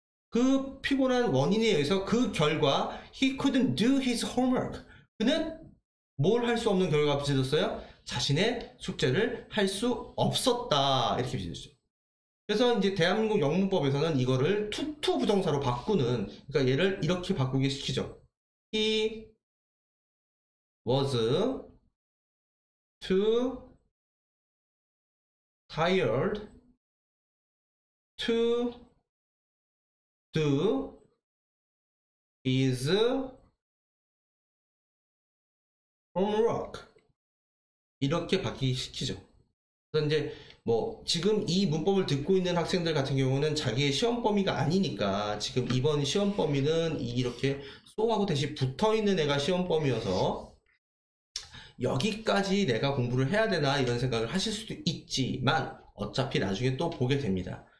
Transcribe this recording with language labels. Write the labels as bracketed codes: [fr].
[ko] 그 피곤한 원인에 의해서 그 결과 [en] he couldn't do his homework. [ko] 그는 뭘 할 수 없는 결과가 빚어졌어요? 자신의 숙제를 할 수 없었다, 이렇게 빚어졌죠. 그래서 이제 대한민국 영문법에서는 이거를 투 부정사로 바꾸는, 그러니까 얘를 이렇게 바꾸게 시키죠. [en] He was too tired to do his homework. [ko] 이렇게 바뀌기 시키죠. 그래서 이제 뭐 지금 이 문법을 듣고 있는 학생들 같은 경우는 자기의 시험 범위가 아니니까, 지금 이번 시험 범위는 이렇게 so하고 대시 붙어 있는 애가 시험 범위여서 여기까지 내가 공부를 해야 되나 이런 생각을 하실 수도 있지만, 어차피 나중에 또 보게 됩니다.